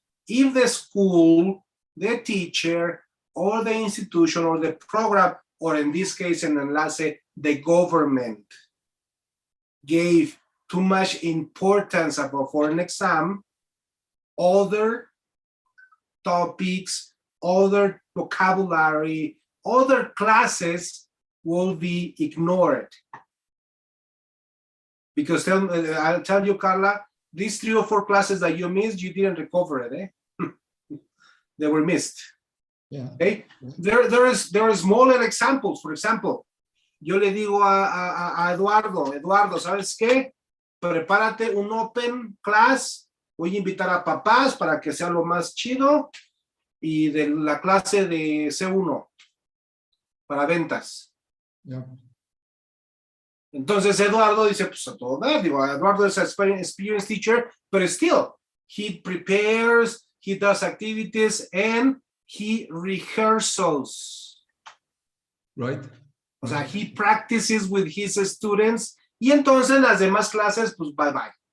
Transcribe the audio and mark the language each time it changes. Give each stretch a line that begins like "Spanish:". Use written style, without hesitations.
English: If the school, the teacher, or the institution, or the program, or in this case, an enlace, the government gave too much importance for an exam, other topics, other vocabulary, other classes will be ignored. Because I'll tell you, Carla, these 3 or 4 classes that you missed, you didn't recover it, eh? They were missed. Yeah. Okay. There are smaller examples. For example,
Spanish: yo le digo a Eduardo, ¿sabes qué? Prepárate un open class. Voy a invitar a papás para que sea lo más chido. Y de la clase de C1 para ventas.
English: Yeah.
Spanish: Entonces Eduardo dice, pues a todo dar.
English: Digo, Eduardo es an experienced teacher, but still, he prepares, he does activities, and he rehearsals. Right.
Spanish: O sea,
English: he practices with his students,
Spanish: y entonces las demás clases, pues bye-bye.